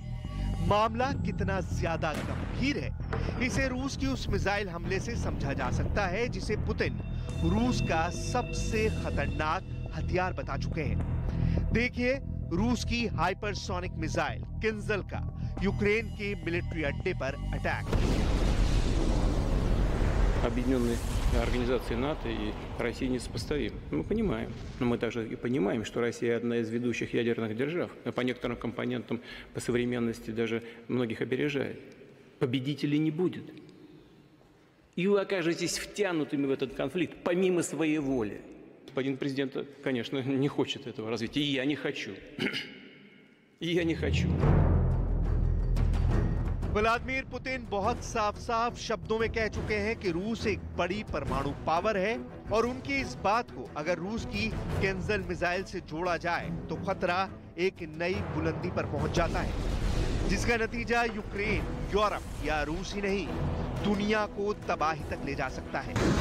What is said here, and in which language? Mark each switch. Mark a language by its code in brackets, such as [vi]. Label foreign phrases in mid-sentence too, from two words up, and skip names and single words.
[hi] मामला कितना ज्यादा गंभीर है, इसे रूस की उस मिसाइल हमले से समझा जा सकता है जिसे पुतिन रूस का सबसे खतरनाक हथियार बता चुके हैं। देखिए रूस की हाइपरसोनिक मिसाइल किंजल का यूक्रेन के मिलिट्री अड्डे पर अटैक। [ru] Объединенные организации НАТО и России несопоставимы. Мы понимаем, но мы также и понимаем, что Россия одна из ведущих ядерных держав, а по некоторым компонентам по современности даже многих опережает. Победителей не будет. И вы окажетесь втянутыми в этот конфликт помимо своей воли. Господин президент, конечно, не хочет этого развития, и я не хочу. И я не хочу. [hi] व्लादिमीर पुतिन बहुत साफ-साफ शब्दों में कह चुके हैं कि रूस एक बड़ी परमाणु पावर है और उनकी इस बात को अगर रूस की किंजल मिसाइल से जोड़ा जाए तो खतरा एक नई बुलंदी पर पहुंच जाता है, जिसका नतीजा यूक्रेन, यूरोप या रूस ही नहीं, दुनिया को तबाही तक ले जा सकता है।